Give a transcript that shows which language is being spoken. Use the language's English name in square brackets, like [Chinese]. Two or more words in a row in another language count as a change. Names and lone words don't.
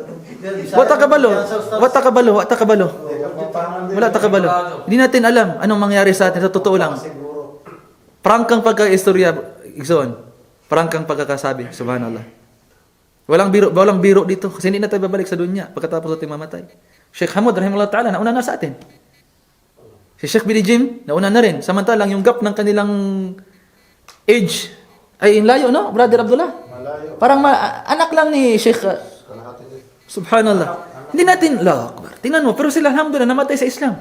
[Cebuano] Wala takabalo. Wala takabalo. [Filipino] Hindi natin alam anong mangyari sa atin. Sa totoo lang. Prangkang pagka-istorya. Igsoon. Prangkang pagkakasabi. Subhanallah. Walang biro dito. Kasi hindi na tayo babalik sa dunya pagkatapos natin mamatay. Sheikh Hamud, [Arabic] rahimahullah ta'ala, [Filipino] nauna na sa atin. Si Sheikh Billy Jim, nauna na rin. Samantalang yung gap ng kanilang age ay inlayo, no? Brother Abdullah. Malayo. Parang anak lang ni Sheikh. Subhanallah. Hindi natin, [Arabic] Allah Akbar. [Filipino] Tingnan mo, pero sila alhamdulillah namatay sa Islam.